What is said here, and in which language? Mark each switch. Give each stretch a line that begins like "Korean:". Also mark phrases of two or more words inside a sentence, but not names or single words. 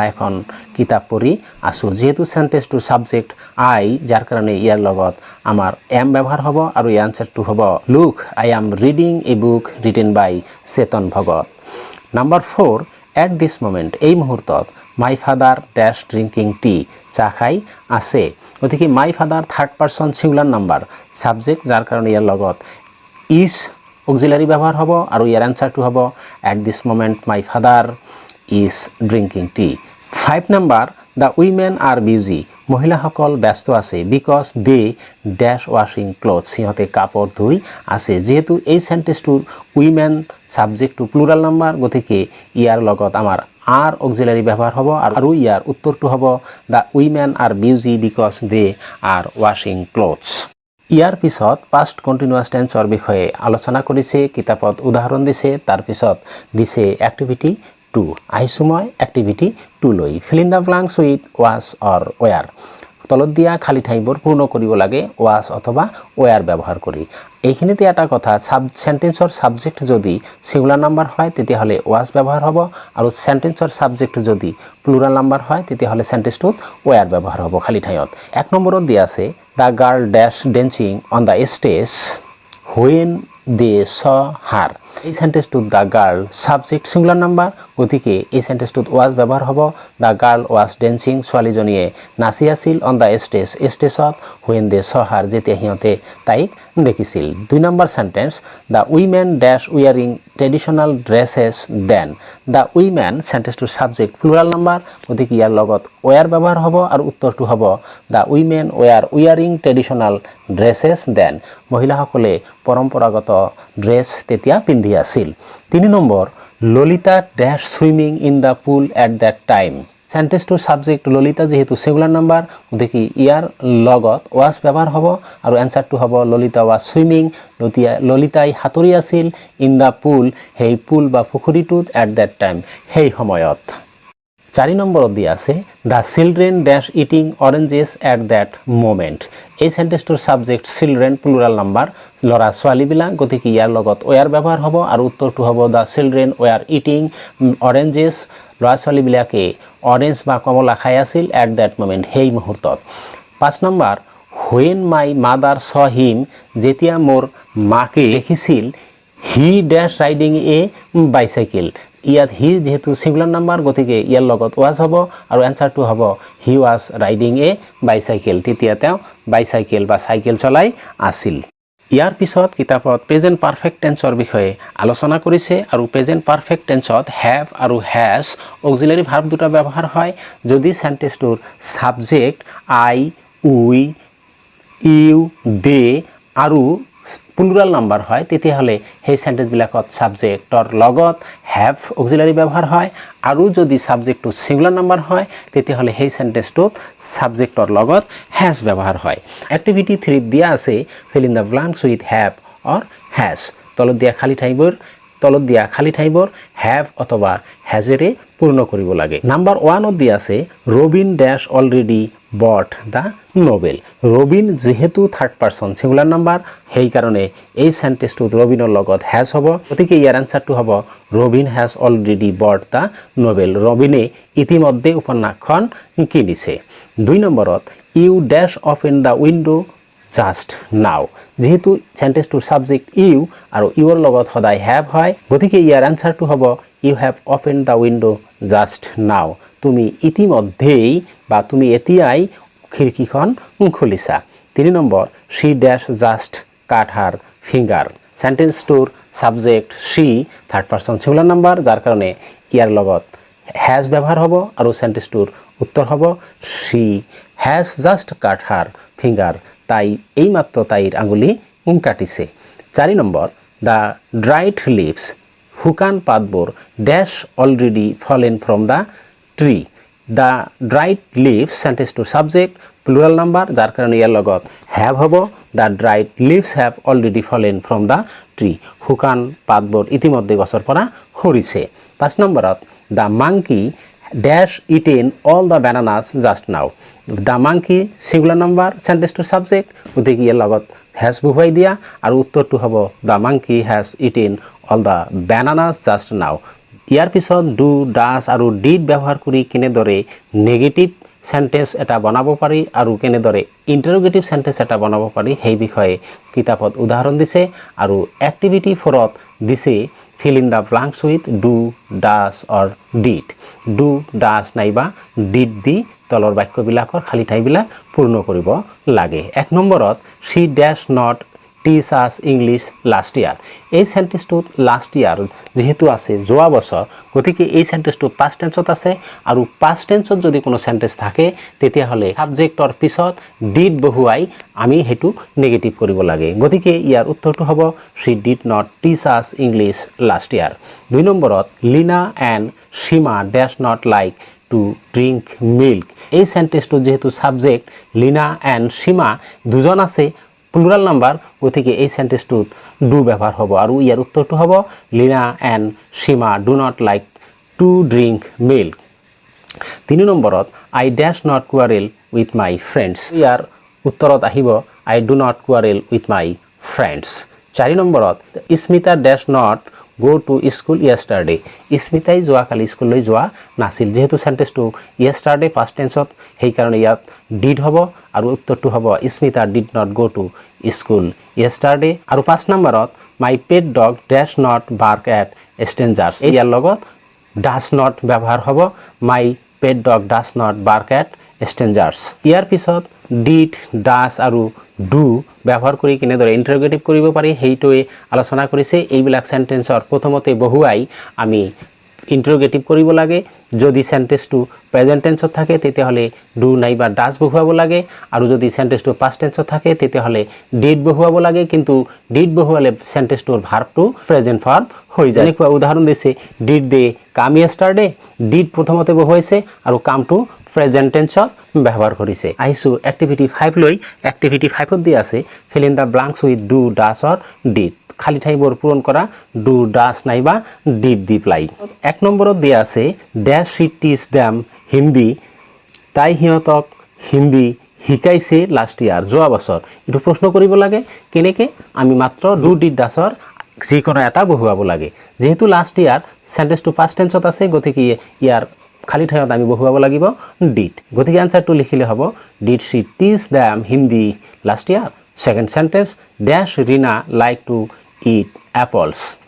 English: এখন কিতাপ পঢ়ি আছোঁ যেহেতু সেন্টেন্সটোৰ subject I
Assamese: যাৰ কাৰণে ইয়াৰ লগত আমাৰ
English: এম ব্যৱহাৰ হ'ব আৰু ইয়াৰ আনসাৰটো হ'ব look I am reading a book written by Chetan Bhagat number 4 at this moment
Assamese: এই মুহূৰ্তত
English: my father dash drinking tea
Assamese: চাহ খাই আছে গতিকে
English: my father third person singular number subject
Assamese: যাৰ কাৰণে ইয়াৰ লগত
English: is auxiliary
Assamese: ব্যবহার হব আর ইয়ার আনসারটো হব
English: at this moment my father is drinking tea 5 number the women are busy
Assamese: মহিলাসকল ব্যস্ত আছে
English: because they dash washing cloth
Assamese: সিহঁতে কাপড় ধুই আছে যেহেতু এই
English: সেন্টেন্সটোৰ উইমেন সাবজেক্টটো plural number
Assamese: গতিকে ইয়াৰ লগত আমাৰ
English: are auxiliary
Assamese: ব্যবহার হব আৰু ইয়াৰ উত্তৰটো হ'ব
English: the women are busy because they are washing clothes
Assamese: ইয়াৰ পিছত
English: past continuous
Assamese: টেন্সৰ বিষয়ে আলোচনা কৰিছে কিতাপত উদাহৰণ দিছে তাৰ পিছত দিছে এক্টিভিটি 2 আহিছোঁ মই এক্টিভিটি 2 লৈ
English: fill in the blanks with was or were
Assamese: তলত দিয়া খালী ঠাইবোৰ পূৰ্ণ কৰিব লাগে ওয়াজ অথবা ওয়ার ব্যৱহাৰ কৰি এইখিনিতে এটা কথা সেন্টেন্সৰ সাবজেক্ট যদি
English: singular number
Assamese: হয় তেতিয়াহ'লে ওয়াজ ব্যৱহাৰ হ'ব আৰু সেন্টেন্সৰ সাবজেক্ট যদি
English: plural number
Assamese: হয় তেতিয়াহ'লে সেন্টেন্সটোত ওয়ার ব্যৱহাৰ হ'ব খালী ঠাইত 1 নম্বৰত দিয়া আছে
English: the girl dash dancing on the stage when they saw her
Assamese: এই
English: সেন্টেন্সটোত the girl subject singular number
Assamese: গতিকে এই
English: সেন্টেন্সটোত ওয়াজ
Assamese: ব্যৱহাৰ হ'ব
English: the girl was dancing
Assamese: ছোৱালীজনীয়ে নাচি আছিল
English: on the ষ্টেজত when they saw her
Assamese: যেতিয়া সিহঁতে তাইক দেখিছিল 2 নম্বৰ
English: sentence the women dash wearing traditional dresses then the women সেন্টেন্সটোৰ সাবজেক্ট plural number
Assamese: গতিকে ইয়াৰ লগত
English: ওয়ার
Assamese: ব্যৱহাৰ হ'ব আৰু উত্তৰটো হ'ব
English: the women were wearing traditional dresses then
Assamese: মহিলাসকলে পৰম্পৰাগত ড্ৰেছ তেতিয়া পিন্ধি আছিল
English: 3 নম্বৰ Lalita dash swimming in the pool at that time সেন্টেন্সটোৰ সাবজেক্ট ললিতা যেহেতু singular number
Assamese: গতিকে ইয়াৰ লগত
English: ওয়াজ
Assamese: ব্যৱহাৰ হ'ব আৰু
English: এনসাৰটো হ'ব Lalita was swimming
Assamese: ললিতাই সাঁতুৰি আছিল
English: in the pool সেই পুল বা পুখুৰীটোত at that time
Assamese: সেই সময়ত 4 নম্বৰত দিয়া আছে
English: the children dash eating oranges at that moment এই সেন্টেন্সটোৰ subject children plural
Assamese: নাম্বার ল'ৰা ছোৱালীবিলাক গতিকে ইয়াৰ লগত ওয়ার ব্যৱহাৰ হ'ব আৰু উত্তৰটো হ'ব
English: the children were eating oranges
Assamese: ল'ৰা ছোৱালীবিলাকে অৰেঞ্জ বা কমলা খাই আছিল
English: at that moment
Assamese: সেই মুহূৰ্তত 5 নম্বৰ
English: when my mother saw him
Assamese: যেতিয়া মোৰ মাকে দেখিছিল
English: he dash riding a bicycle ইয়াত হি যেহেতু singular number গতিকে ইয়াৰ লগত ওয়াজ হ'ব আৰু এনসাৰটো হ'ব he was riding a bicycle
Assamese: তেতিয়া তেওঁ বাইচাইকেল বা চাইকেল চলাই আছিল
English: ইয়াৰ পিছত কিতাপত present perfect টেন্সৰ বিষয়ে আলোচনা কৰিছে আৰু present perfect টেন্সত have and has auxiliary verb দুটা ব্যৱহাৰ হয় যদি সেন্টেন্সটোৰ subject I we you they
Assamese: আৰু
English: plural number
Assamese: হয় তেতিয়াহ'লে সেই সেন্টেন্সবিলাকত সাবজেক্টৰ লগত
English: have auxiliary
Assamese: ব্যৱহাৰ হয় আৰু যদি সাবজেক্টটো
English: singular number
Assamese: হয় তেতিয়াহ'লে সেই সেন্টেন্সটোত সাবজেক্টৰ লগত হ্যাজ ব্যৱহাৰ হয় এক্টিভিটি 3 দিয়া আছে
English: fill in the blanks with have or has
Assamese: তলত দিয়া খালী ঠাইবোৰ
English: হ্যাভ অথবা হ্যাজেৰে
Assamese: পূৰ্ণ কৰিব লাগে
English: নাম্বাৰ 1ত
Assamese: দিয়া আছে
English: Robin dash already bought the novel ৰবিন যেহেতু third person singular number সেই
Assamese: কাৰণে এই সেন্টেন্সটোত ৰবিনৰ লগত হ্যাজ হ'ব গতিকে ইয়াৰ আনসাৰটো হ'ব
English: Robin has already bought the novel
Assamese: ৰবিনে ইতিমধ্যে উপন্যাসখন কিনিছে 2 নম্বৰত
English: you dash open the window just now যেহেতু সেন্টেন্সটোৰ সাবজেক্ট ইউ আৰু ইউৰ লগত সদায় হ্যাভ হয় গতিকে ইয়াৰ আনসাৰটো হ'ব you have open the window just now
Assamese: তুমি ইতিমধ্যেই বা তুমি এতিয়াই খিৰিকীখন খুলিছা 3 নম্বৰ
English: she dash just cut her finger সেন্টেন্সটোৰ subject she third person singular number
Assamese: যার কারণে ইয়াৰ লগত
English: হ্যাজ
Assamese: ব্যৱহাৰ হ'ব আৰু
English: সেন্টেন্সটোৰ
Assamese: উত্তৰ হ'ব
English: she has just cut her finger
Assamese: তাই এইমাত্ৰ তাইৰ আঙুলি কাটিছে 4 নম্বৰ
English: the dried leaves
Assamese: শুকান পাতবোৰ
English: dash already fallen from the tree the dried leaves সেন্টেন্সটোৰ সাবজেক্ট plural number
Assamese: যাৰ কাৰণে ইয়াৰ লগত
English: have হ'ব the dried leaves have already fallen from the tree
Assamese: শুকান পাতবোৰ ইতিমধ্যে গছৰ পৰা সৰিছে
English: 5 নম্বৰত the monkey dash eaten all the bananas just now the monkey singular number sentence to subject
Assamese: গতিকে ইয়াৰ লগত
English: has
Assamese: বহুৱাই দিয়া আৰু উত্তৰটো হ'ব
English: the monkey has eaten all the bananas just now
Assamese: ইয়াৰ পিছত
English: do does আৰু did
Assamese: ব্যৱহাৰ কৰি কেনেদৰে
English: নেগেটিভ
Assamese: সেন্টেন্স এটা বনাব পাৰি আৰু কেনেদৰে
English: interrogative sentence
Assamese: এটা বনাব পাৰি সেই বিষয়ে কিতাপত উদাহৰণ দিছে আৰু এক্টিভিটি 4ত দিছে
English: fill in the blanks with do does or did do does
Assamese: নাইবা did দি তলৰ বাক্যবিলাকৰ খালি ঠাইবিলাক পূৰ্ণ কৰিব লাগে 1 নম্বৰত
English: she dash not teach us English last year
Assamese: এই সেন্টেন্সটোত
English: last year
Assamese: যেহেতু আছে যোৱা বছৰ গতিকে এই সেন্টেন্সটো পাস্ট টেন্সত আছে আৰু পাস্ট টেন্সত যদি কোনো সেন্টেন্স থাকে তেতিয়া হলে সাবজেক্টৰ পিছত did বহুৱাই আমি হেতু নেগেটিভ কৰিব লাগে গতিকে ইয়াৰ উত্তৰটো হ'ব
English: she did not teach us English last year
Assamese: 2 নম্বৰত
English: Lina and Shima dash not like to drink milk
Assamese: এই সেন্টেন্সটো যেহেতু সাবজেক্ট
English: Lina and Shima
Assamese: দুজন আছে
English: plural number
Assamese: গতিকে এই সেন্টেন্সটোত ডু ব্যবহার হ'ব আৰু ইয়াৰ উত্তৰটো হ'ব
English: Lina and Shima do not like to drink milk 3 নম্বৰত I dash not quarrel with my friends
Assamese: ইয়াৰ উত্তৰত আহিব
English: I do not quarrel with my friends 4 নম্বৰত Smita dash not go to school yesterday
Assamese: স্মিতাই যোৱাকালি স্কুললৈ যোৱা নাছিল যেহেতু সেন্টেন্সটো
English: yesterday past tenseত
Assamese: সেই কাৰণে ইয়াত
English: did
Assamese: হ'ব আৰু উত্তৰটো হ'ব স্মিতা
English: did not go to school yesterday
Assamese: আৰু 5 নম্বৰত
English: my pet dog dash not bark at strangers
Assamese: ইয়াৰ লগত
English: does not
Assamese: ব্যৱহাৰ হ'ব
English: my pet dog does not bark at strangers
Assamese: ইয়াৰ পিছত
English: did does
Assamese: আৰু do ব্যবহার কৰি কেনেদৰে ইন্টাৰোগেটিভ কৰিব পাৰি হেইটোৱে আলোচনা কৰিছে এইবিলাক সেন্টেন্সৰ প্ৰথমতে বহুৱাই আমি ইন্টাৰোগেটিভ কৰিব লাগে যদি সেন্টেন্সটো
English: present tense
Assamese: থাকে তেতিয়া হলে do নাইবা does বহুৱাব লাগে আৰু যদি সেন্টেন্সটো পাস্ট টেন্সত থাকে তেতিয়া হলে did বহুৱাব লাগে কিন্তু did বহুৱালে সেন্টেন্সটোৰ ভার্বটো
English: present form
Assamese: হৈ যায় এনেকুৱা উদাহৰণ দিছে
English: did they come yesterday did
Assamese: প্ৰথমতে বহুৱাইছে আৰু কামটো
English: present tense
Assamese: ব্যবহার কৰিছে আইছো এক্টিভিটি 5 লৈ এক্টিভিটি 5 ত দি আছে
English: fill in the blanks with do does
Assamese: or did খালি ঠাইবোৰ পূৰণ কৰা
English: do does
Assamese: নাইবা did দি প্লাই 1 নম্বৰত দি আছে
English: dash she teach
Assamese: them হিন্দী তাই হিয়তক হিন্দী শিকাইছে
English: last year
Assamese: যোৱা বছৰ এটো প্ৰশ্ন কৰিব লাগে কেনেকে আমি মাত্ৰ
English: do did does or
Assamese: যিকোনো এটা বহুৱাব লাগে যেহেতু
English: last year
Assamese: সেন্টেন্সটো
English: past tense
Assamese: আছে গতিকে ইয়াৰ খালি ঠাইত আমি বহুৱাব লাগিব did গতিকে আনসারটো লিখিলে হ'ব
English: did she teach them Hindi last year second sentence dash Rina like to eat apples